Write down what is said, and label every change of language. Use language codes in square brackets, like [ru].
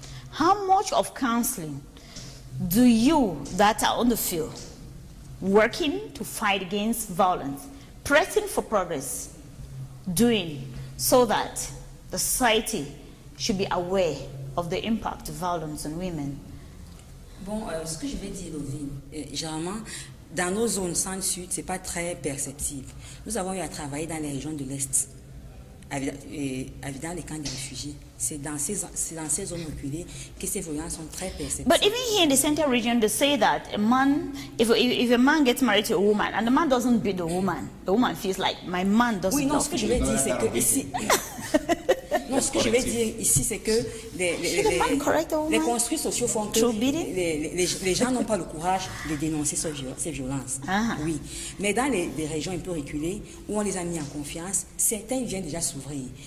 [en] How much of counseling do you that are on the field, working to fight against violence, pressing for progress, doing so that the society should be aware of the impact of violence on women? [fr] Bon, ce que je vais dire, Lovine, généralement, dans nos zones centre-sud, ce n'est pas très perceptible. Nous avons eu à travailler dans les régions de l'Est, dans les camps de réfugiés. C'est dans ces zones reculées que ces violences sont très perceptibles. [en] But even here in the central region, they say that a man, if a man gets married to a woman and the man doesn't beat the woman feels like my man doesn't. [fr] Oui, non, ce que je vais dire, c'est que ici. Non, ce que je vais dire ici, c'est que les construits sociaux font que les gens n'ont pas le courage de dénoncer ces violences. Oui. Mais dans les régions un peu reculées, où on les a mis en confiance, certains viennent déjà s'ouvrir.